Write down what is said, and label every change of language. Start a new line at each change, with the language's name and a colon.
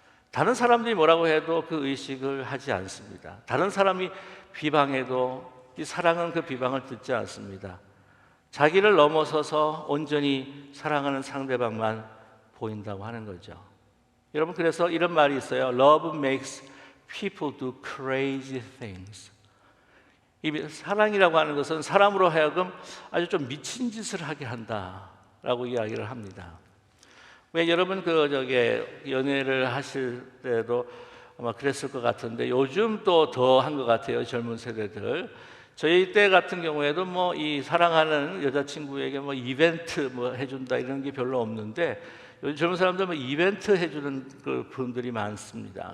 Korean: 다른 사람들이 뭐라고 해도 그 의식을 하지 않습니다. 다른 사람이 비방해도 이 사랑은 그 비방을 듣지 않습니다. 자기를 넘어서서 온전히 사랑하는 상대방만 보인다고 하는 거죠. 여러분, 그래서 이런 말이 있어요.
English: Love makes people do crazy things.
Korean: 이 사랑이라고 하는 것은 사람으로 하여금 아주 좀 미친 짓을 하게 한다라고 이야기를 합니다. 왜 여러분 연애를 하실 때도 아마 그랬을 것 같은데 요즘 또 더 한 것 같아요. 젊은 세대들. 저희 때 같은 경우에도 뭐 이 사랑하는 여자친구에게 뭐 이벤트 뭐 해준다 이런 게 별로 없는데 요즘 젊은 사람들 뭐 이벤트 해주는 그 분들이 많습니다.